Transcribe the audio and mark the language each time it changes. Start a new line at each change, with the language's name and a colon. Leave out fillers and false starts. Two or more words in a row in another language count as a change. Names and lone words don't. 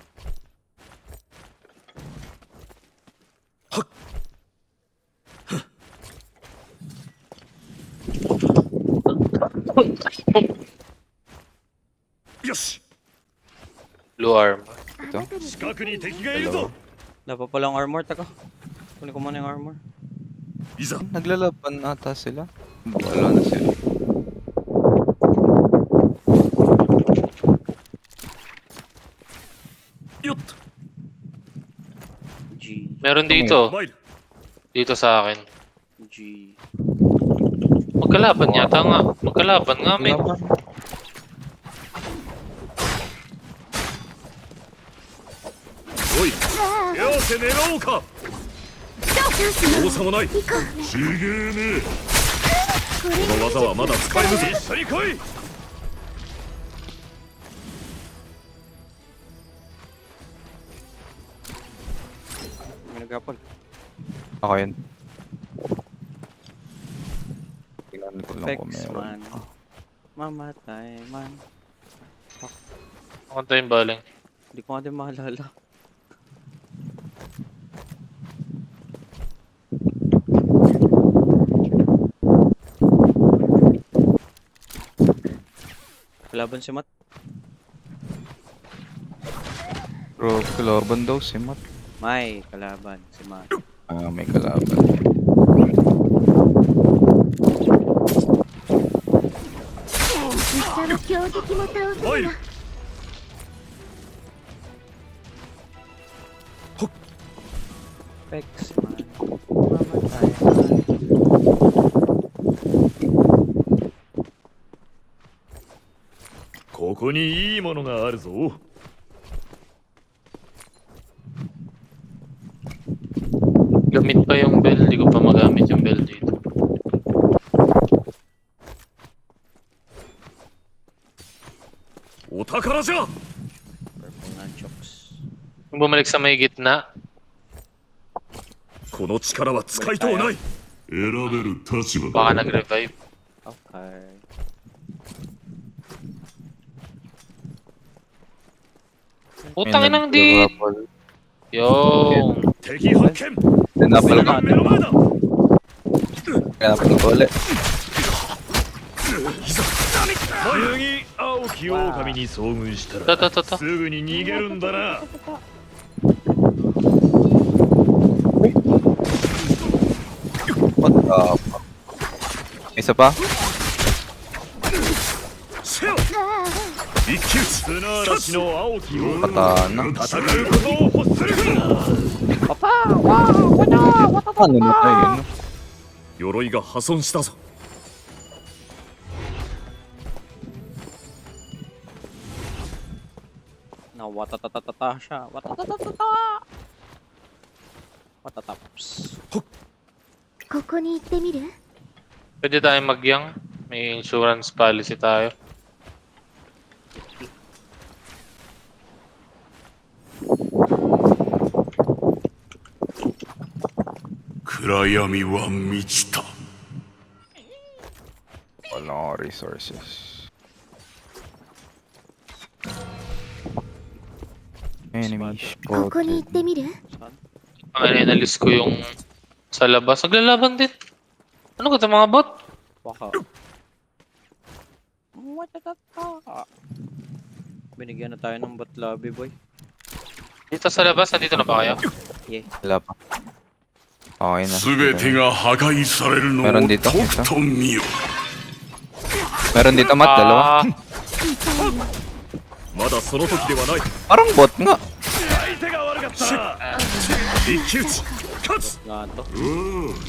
English: Blue armor.
Japanese: あなたに近くに敵がいるぞ。
Filipino: Dapat palang armor, taka. Kunin ko muna yung armor.
Japanese: いざ。
Filipino: Naglalaban ata sila. Wala na sila. G. Meron dito.
Japanese: 参る。
Filipino: Dito sa akin. G. Magkalaban yata nga. Magkalaban nga, men. Laban.
Japanese: おい、手合わせ狙おうか。チャンスよ容赦もない。行こちげえね。うこれこの技はまだ使えぬぞ。一緒に来い。
Filipino: May nagapon. Ako yun. Tingnan ko lang Vex kung meron. man. Mamatay man. Pakanta yung baling. Hindi ko nga din maalala. Kalaban si Matt. Bro, kalaban daw si Matt. May kalaban si Matt. Ah, may kalaban.
Japanese: 下の強敵も倒せるよ
Filipino: Vex man. Mamatay man.
Japanese: ここにいいものがあるぞ。
Filipino: Gamit pa yung bell. Di ko pa magamit yung bell dito.
Japanese: お宝じゃ。
English: Purple nunchucks.
Filipino: Kung bumalik sa may gitna,
Japanese: この力は使いとうない。選べる立場
Filipino: baka nag-revive. Okay. Putang inang di! Yung...
Japanese: 敵発見。
Filipino: Tinapal ko.
Japanese: 目の前だ。
Filipino: Tinapal ko ulit.
Japanese: 次、青き狼に遭遇したら Ta. すぐに逃げるんだな。
English: What the fuck?
Filipino: Isa pa?
Japanese: せよ。一騎打ち。砂嵐の青き狼。 Katana. 戦うことを欲する。
Filipino: Ano na tayo yun?
Japanese: 鎧が破損したぞ。
Filipino: Na watatatata siya. Watatatata! Watataps.
Japanese: ここに行ってみる
Filipino: Pwede tayong magyang. May insurance policy tayo.
Japanese: 暗闇は満ちた.
Filipino: Walang resources.
English: Enemy
Japanese: ここに行
English: spotted.
Japanese: ってみる
Filipino: Saan? Ang inalis ko yung sa labas. Naglalaban din. Ano ka ito mga bot? Baka. Watatata! Binigyan na tayo ng
English: bot lobby,
Filipino: boy. Dito sa labas, nandito na ba kayo?
English: Yeah.
Filipino: Wala pa. Okay na.
Japanese: すべてが破壊されるのを
Filipino: Meron dito,
Japanese: と
Filipino: isa.
Japanese: くと見よ。
Filipino: Meron dito Matt, dalawa. Ah,
Japanese: まだその時ではない。
Filipino: Parang bot nga.
Japanese: 相手が悪かった。一騎打ち。勝つ。
Filipino: Nga to.
Japanese: やっちまえ。